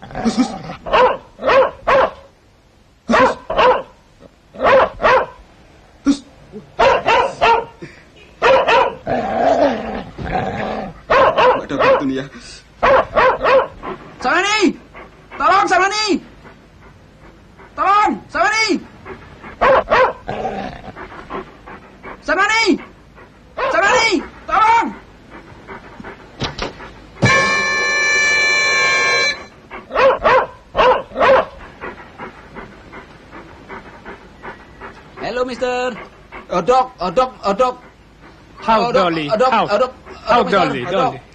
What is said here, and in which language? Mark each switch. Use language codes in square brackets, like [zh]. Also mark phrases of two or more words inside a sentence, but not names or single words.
[id] Ada waktu nih ya. Samani! Tolong, Samani! Tolong, Samani! Samani! Samani! Tolong! [en] Hello, Mister. [id] Dok. [en] How, Dolly? How, Dolly? Dolly.